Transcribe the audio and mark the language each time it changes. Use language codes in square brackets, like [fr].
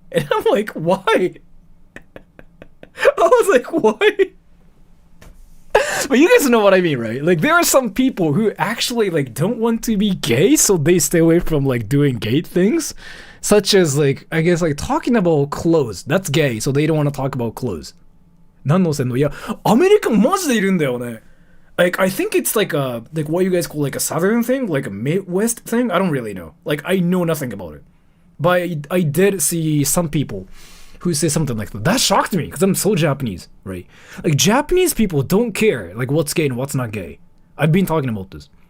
[en] And I'm like, why? I was like, why? But you guys know what I mean, right? Like, there are some people who actually like don't want to be gay, so they stay away from like doing gay things. Such as, like, I guess, like, talking about clothes. That's gay, so they don't want to talk about clothes. [ja] 何の線の? [en] Yeah, [ja] アメリカマジでいるんだよね. [en] Like, I think it's like what you guys call like a southern thing, like a Midwest thing. I don't really know. Like, I know nothing about it. But I did see some people who say something like that. That shocked me, because I'm so Japanese, right? Like, Japanese people don't care, like, what's gay and what's not gay. I've been talking about this.